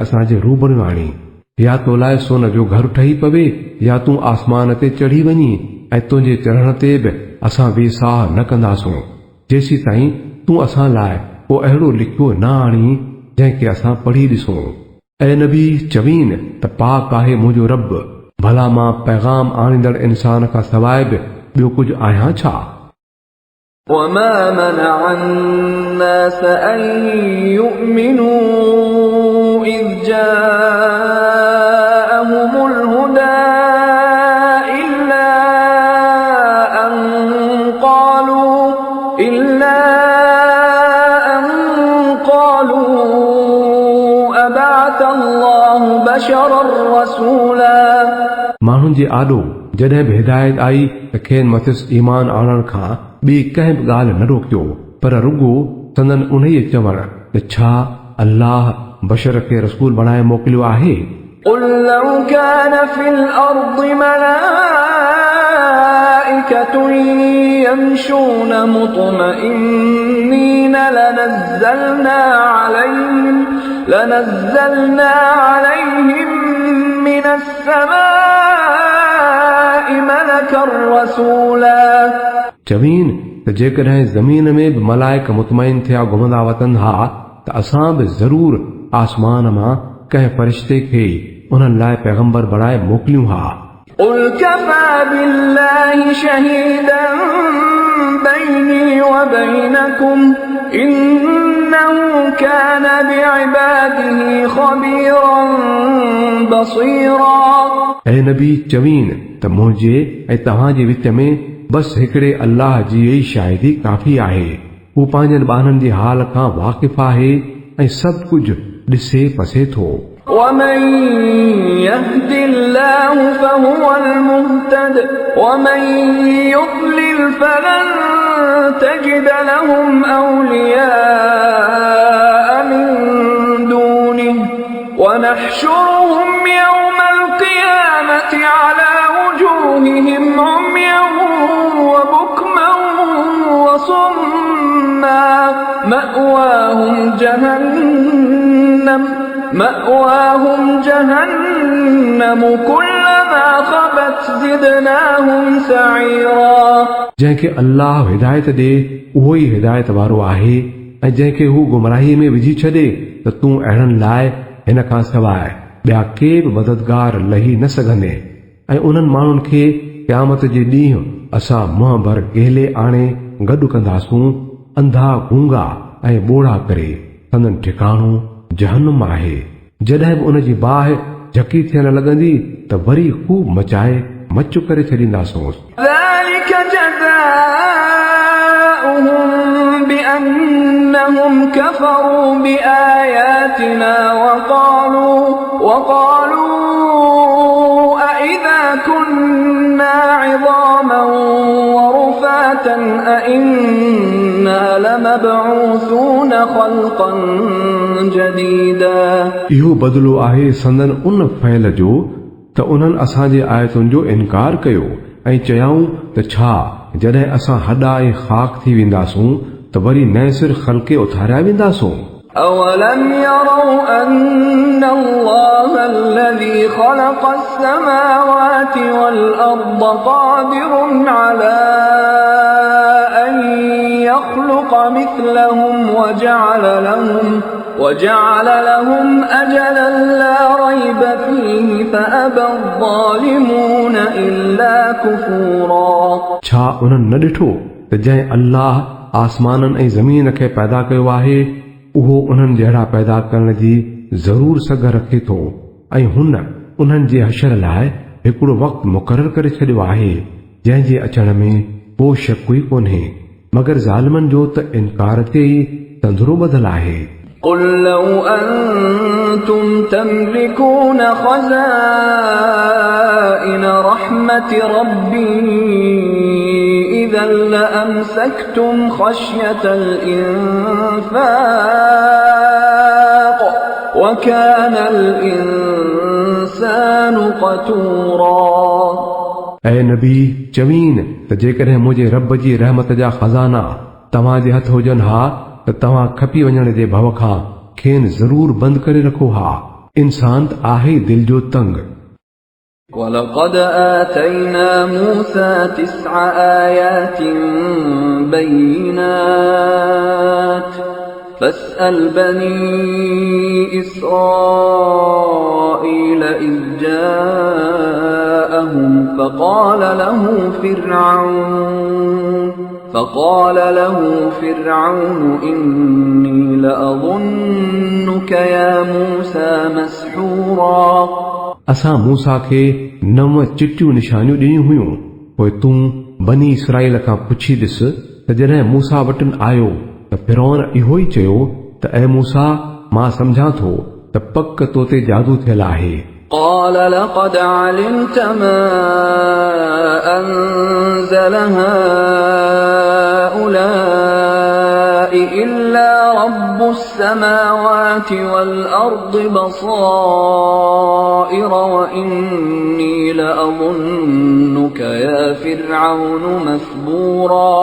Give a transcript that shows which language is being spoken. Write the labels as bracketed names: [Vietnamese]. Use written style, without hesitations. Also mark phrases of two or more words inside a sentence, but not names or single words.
[Sindhi] असांजे रूबरू आणी या तो लाइ सोन जो घर ठही पवे या तूं आसमान ते चढ़ी वञी ऐं तुंहिंजे चढ़ण ते बि असां बेसाह न कंदासूं जेसी ताईं तूं असां लाइ को अहिड़ो लिखियो न आणी जंहिंखे असां पढ़ी ॾिसूं ऐं नबी चवीन त पाक आहे मुंहिंजो रब भला मां पैगाम आणींदड़ इंसान खां सवाइ बि ॿियो कुझु आहियां छा [Arabic] وما منع الناس أن يؤمنوا إذ جاءهم الهدى إلا أن قالوا أبعث الله بشرا رسولا [Sindhi] माण्हुनि जे आॾो जॾहिं बि हिदायत आई त खेनि मथिस ईमान आणण खां ॿी कंहिं बि ॻाल्हि न रोकियो पर रुॻो संदन उन्हीअ चवण त छा अल्लाह बशर खे रसूल बणाए मोकिलियो आहे [Arabic] قل لو كان في الأرض ملائكة يمشون مطمئنين لنزلنا عليهم من السماء ملكا رسولا [Sindhi] चवीन त जेकॾहिं ज़मीन में बि मलाइक मुतमइन थिया घुमंदा वतन हा त असां बि ज़रूर आसमान मां कंहिं फ़रिश्ते खे उन्हनि लाइ पैगंबर बणाए मोकिलियूं हा [Arabic] قل كفى بالله شهيدا بيني وبينكم إنه كان بعباده خبيرا بصيرا [Sindhi] ऐं नबी चवीन त मुंहिंजे ऐं तव्हांजे विच में बस हिकिड़े अल्लाह जी ई शाहिदी काफ़ी आहे। हू पंहिंजनि ॿारनि जे हाल खां वाक़िफ़ आहे ऐं सभु कुझु ॾिसे पसे थो। [Arabic] ومن يهد الله فهو المهتد ومن يضلل فلن تجد لهم أولياء من دونه ونحشرهم يوم القيامة على وجوههم عميا وبكما وصما مأواهم جهنم كلما خبت زدناهم سعيرا। [Sindhi] जंहिंखे अल्लाह हिदायत ॾे उहो ई हिदायत वारो आहे ऐं जंहिंखे हू गुमराही में विझी छॾे त तूं अहिड़नि लाइ हिन खां सवाइ ॿिया के बि मददगार लही न सघंदे। ऐं उन्हनि माण्हुनि खे क़यामत जे ॾींहुं असां मुंहं भर गेले आणे गॾु कंदासूं, अंधा गूंगा ऐं ॿोड़ा करे। संदन ठिकाणो जहन्नुम आहे। जॾहिं बि उन जी बाहि झकी थियण लॻंदी त वरी खूब मचाए मचु करे छॾींदासूंसि। [Arabic] ذلك جزاؤهم بأنهم كفروا بآياتنا وقالوا أإذا كنا عظاما ورفاتا أإنا لمبعوثون خلقا جديدا। [Sindhi] इहो बदिलो आहे संदन उन फ़इल जो त उन्हनि असांजे आयतुनि जो इनकार कयो ऐं चयाऊं त छा जॾहिं असां हॾा ऐं ख़ाक थी वेंदासूं त वरी नए सिर ख़ल्क़े उथारिया वेंदासूं। [Arabic] أولم يروا أن الله الذي خلق السماوات والأرض قادر على أن يخلق مثلهم وجعل لهم أجلا لا ريب فيه فأبى الظالمون إلا كفورا। [Sindhi] छा उन्हनि न ॾिठो त जंहिं अल्लाह आसमाननि ऐं ज़मीन खे पैदा कयो आहे उहो उन्हनि जहिड़ा पैदा करण जी ज़रूर सघ रखे थो ऐं हुन उन्हनि जे हशर लाइ हिकिड़ो वक़्तु मुक़ररु करे छॾियो आहे जंहिं जे अचण में को शक ई कोन्हे, मगर ज़ालिमनि जो त इनकार ते ई तंदुरो बदल आहे। [Arabic] قل لو أنتم تملكون خزائن رحمة ربي إذا لأمسكتم خشية الإنفاق وكان الإنسان قتورا। [Sindhi] ऐ नबी चवीन त जेकॾहिं मुंहिंजे रब जी रहमत जा खज़ाना तव्हां जे हथ हुजनि हा त तव्हां खपी वञण जे भव खां खेनि ज़रूर बंदि करे रखो हा। इंसान त आहे दिल जो तंग। [Arabic] ولقد آتينا موسى 9 آيات بينات فاسأل بني إسرائيل إذ جاءهم فقال له فرعون إني لأظنك يا موسى مسحورا। [Sindhi] असां मूसा खे 9 चिटियूं निशानियूं ॾिनियूं हुयूं। पोइ तूं बनी इसराईल खां पुछी ॾिस त जॾहिं मूसा वटि आयो त फिरौन इहो ई चयो त ऐ मूसा मां सम्झां थो त पक तो ते जादू थियल आहे। [Arabic] قال لقد علمت ما أنزل هؤلاء إلا رب السماوات والأرض بصائر وإني لأظنك يا فرعون مثبورا।